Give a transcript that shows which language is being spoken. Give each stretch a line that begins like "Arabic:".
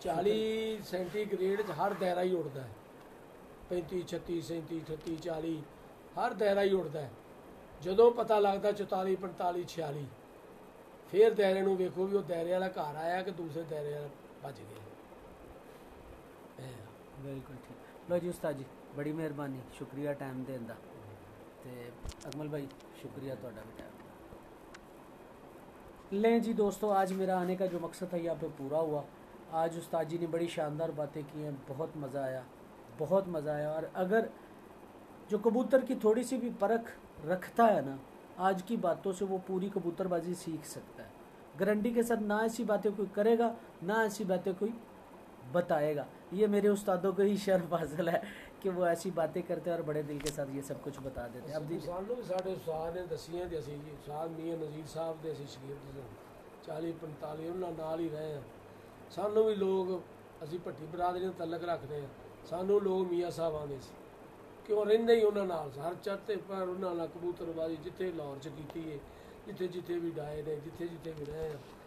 Punjabi: 40 centigrade 'ਚ ਹਰ ਦਾਇਰਾ ਹੀ ਉੱਡਦਾ ਹੈ। 35, 36, 37, 38, 40 ਹਰ ਦਾਇਰਾ ਹੀ ਉੱਡਦਾ ਹੈ। ਜਦੋਂ ਪਤਾ ਲੱਗਦਾ 44, 45, 46 ਫਿਰ ਦਾਇਰੇ ਨੂੰ ਵੇਖੋ ਵੀ ਉਹ ਦਾਇਰੇ ਵਾਲਾ ਘਰ ਆਇਆ ਕਿ ਦੂਸਰੇ ਦਾਇਰੇ ਵਾਲਾ ਭੱਜ ਗਿਆ। ਬਿਲਕੁਲ ਠੀਕ। ਲਓ ਜੀ ਉਸਤਾਦ ਜੀ, ਬੜੀ ਮਿਹਰਬਾਨੀ,
Hindi: शुक्रिया टाइम देने का। तो अकमल भाई शुक्रिया
Punjabi: ਤੁਹਾਡਾ
Hindi: भी टाइम। लें जी दोस्तों, आज मेरा आने का जो मकसद था यहाँ पे पूरा हुआ। आज उस्ताद जी ने बड़ी शानदार बातें की हैं, बहुत मज़ा आया, बहुत मज़ा आया। और अगर जो कबूतर की थोड़ी सी भी परख रखता है ना, आज की बातों से वो पूरी कबूतरबाजी सीख सकता है गारंटी के साथ। ना ऐसी बातें कोई करेगा, ना ऐसी बातें कोई बताएगा। ये मेरे उस्तादों को ही शर्फ हासिल है कि वो ऐसी बातें करते हैं और बड़े दिल के साथ ये सब कुछ बता देते हैं। अब
Punjabi: ਸਾਨੂੰ ਵੀ ਸਾਡੇ ਉਸਤਾਦ ਨੇ ਦਸੀਆਂ ਤੇ ਅਸੀਂ ਜੀ ਉਸਤਾਦ ਮੀਆਂ ਨਜ਼ੀਰ ਸਾਹਿਬ ਦੇ ਅਸੀਂ ਸ਼ਗਿਰਦ ਸੀ, 40 45 ਉਹਨਾਂ ਨਾਲ ਹੀ ਰਹੇ ਹਾਂ। ਸਾਨੂੰ ਵੀ ਲੋਕ, ਅਸੀਂ ਭੱਟੀ ਬਰਾਦਰੀ ਨਾਲ ਤਲਕ ਰੱਖਦੇ ਹਾਂ, ਸਾਨੂੰ ਲੋਕ ਮੀਆਂ ਸਾਹਿਬ ਆਉਂਦੇ ਸੀ ਕਿਉਂ ਰਹਿੰਦੇ ਹੀ ਉਹਨਾਂ ਨਾਲ ਹਰ ਚੜ੍ਹਤੇ ਪਰ ਉਹਨਾਂ ਨਾਲ ਕਬੂਤਰਬਾਜ਼ੀ ਜਿੱਥੇ ਲਾਹੌਰ 'ਚ ਕੀਤੀ ਹੈ, ਜਿੱਥੇ ਜਿੱਥੇ ਵੀ ਡਾਏ ਨੇ, ਜਿੱਥੇ ਜਿੱਥੇ ਵੀ ਰਹੇ ਹਾਂ।